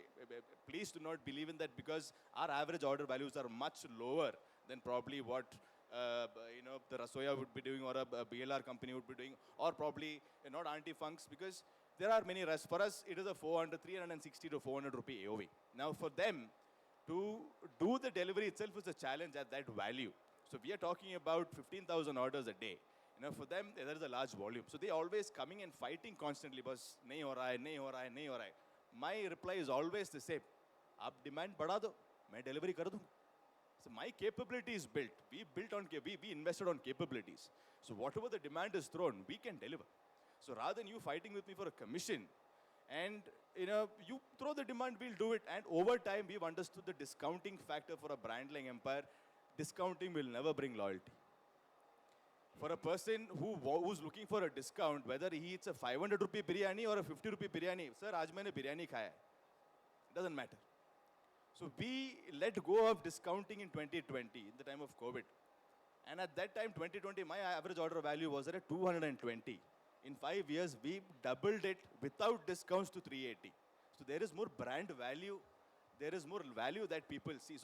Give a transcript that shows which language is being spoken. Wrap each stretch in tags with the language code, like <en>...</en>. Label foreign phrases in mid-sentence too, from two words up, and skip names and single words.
<en>Please do not believe in that, because our average order values are much lower than probably what the Rasoiya would be doing, or a BLR company would be doing, or probably not Auntie Fung's, because there are many restaurants. For us, it is a 360 to 400 rupee AOV. Now for them, To do the delivery itself is a challenge at that value. So we are talking about 15,000 orders a day. For them, there is a large volume. So they always coming and fighting constantly.</en> <hi>बस, नहीं हो रहा है, नहीं हो रहा है, नहीं हो रहा है.</hi> <en>My reply is always the same.</en> <hi>आप डिमांड बढ़ा दो, मैं डिलीवरी कर दूंगा.</hi> <en>So my capability is built. We built on, we invested on capabilities. So whatever the demand is thrown, we can deliver. So rather than you fighting with me for a commission, and you throw the demand, we'll do it. And over time, we've understood the discounting factor for a brand like Empire. Discounting will never bring loyalty. For a person who's looking for a discount, whether he eats a 500 rupee biryani or a 50 rupee biryani, sir,</en> <hi>आज मैंने बिरयानी खाया है.</hi> <en>Doesn't matter. So we let go of discounting in 2020, in the time of COVID. And at that time, 2020, my average order value was at 220. In 5 years, we doubled it without discounts to 380. So there is more brand value. There is more value that people see.</en>